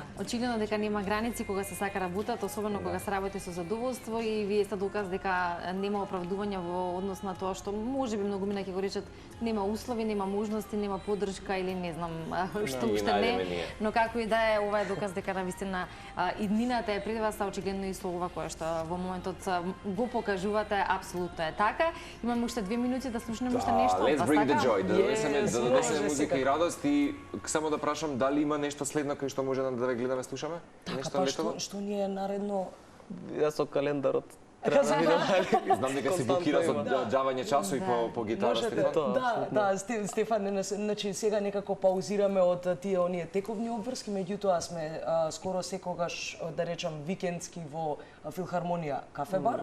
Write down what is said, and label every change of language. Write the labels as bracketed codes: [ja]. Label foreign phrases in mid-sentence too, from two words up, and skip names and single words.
[mk] Очигледно дека нема граници кога се сака работат, особено кога се работи со задоволство и вие сте доказ дека нема оправдување во однос на тоа што можеби многумина ќе го речат нема услови, нема можности, нема поддршка или не знам што уште не, но како и да е, ова е доказ дека навистина иднината е пред вас, а очигледно и со ова кое што во моментот го покажувате, апсолутно е така. Имаме уште 2 минути да слушнеме уште нешто. [en] Let's bring the joy, [mk] да донесеме музика и радост и само да прашам дали има нешто следно кај што може да ве гледаме, слушаме? Така, што ни е наредно? Јас со календарот знам дека се блокира за џавање часови по гитара, Стефан. Да, Стефан, значи сега некако паузираме од тие оние тековни обврски, меѓутоа сме скоро секогаш, да речам, викендски во Филхармонија кафе бар.